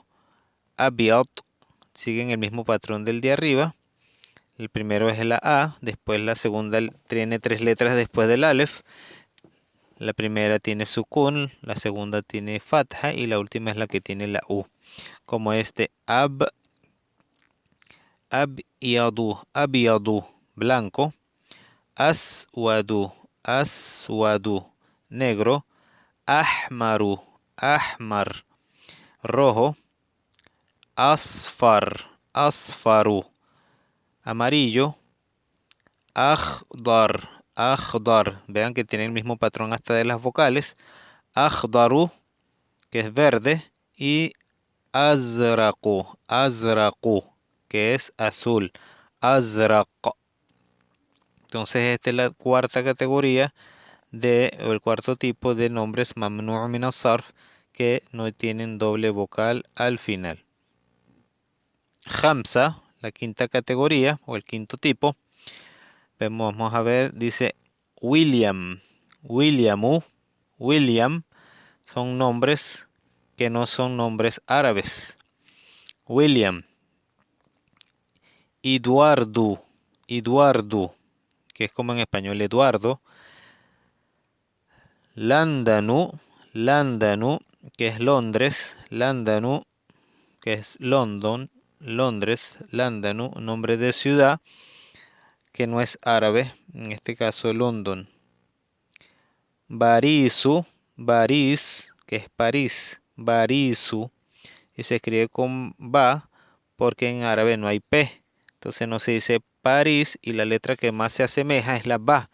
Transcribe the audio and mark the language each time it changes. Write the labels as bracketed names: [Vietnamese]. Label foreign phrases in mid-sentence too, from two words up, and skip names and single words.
[Spanish] Abiad siguen el mismo patrón del de arriba. El primero es la A, después la segunda tiene 3 letras después del alef. La primera tiene sukun, la segunda tiene fatha y la última es la que tiene la U. Como este abiadu, blanco. [Arabic] أسود، أسود, [Spanish] negro. [Arabic] أحمر، أحمر, [Spanish] rojo. [Arabic] أصفر، أصفر, [Spanish] amarillo. [Arabic] أخضر، أخضر. [Spanish] Vean que tiene el mismo patrón hasta de las vocales. Akhdaru, que es verde. Y [Arabic] أزرق، أزرق, [Spanish] que es azul. Azraq. Entonces esta es la cuarta categoría o el cuarto tipo de nombres [Arabic] ممنوع من الصرف [Spanish] que no tienen doble vocal al final. Hamza, la quinta categoría o el quinto tipo. Vamos a ver, dice William, Williamu, William son nombres que no son nombres árabes. William, Eduardo, Eduardo, que es como en español Eduardo. Landanu, Landanu, que es Londres. Landanu, que es London, Londres. Landanu, nombre de ciudad que no es árabe, en este caso London. Barisu, Baris, que es París. Barisu, y se escribe con ba porque en árabe no hay p. Entonces no se dice París y la letra que más se asemeja es la ba.